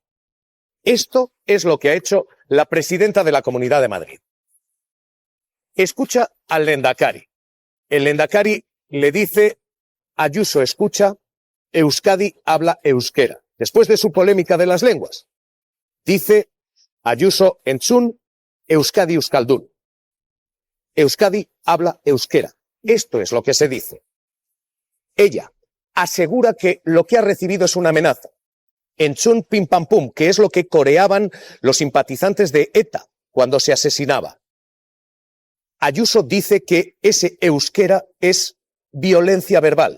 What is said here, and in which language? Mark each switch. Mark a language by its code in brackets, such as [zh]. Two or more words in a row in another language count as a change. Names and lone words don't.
[es] Esto es lo que ha hecho la presidenta de la Comunidad de Madrid. Escucha al Lehendakari. El Lehendakari le dice: Ayuso escucha, Euskadi habla euskera. Después de su polémica de las lenguas, dice Ayuso [eu] entzun, Euskadi euskaldun. [es] Euskadi habla euskera. Esto es lo que se dice. Ella asegura que lo que ha recibido es una amenaza. Entzun pim pam pum, que es lo que coreaban los simpatizantes de ETA cuando se asesinaba. Ayuso dice que ese euskera es violencia verbal.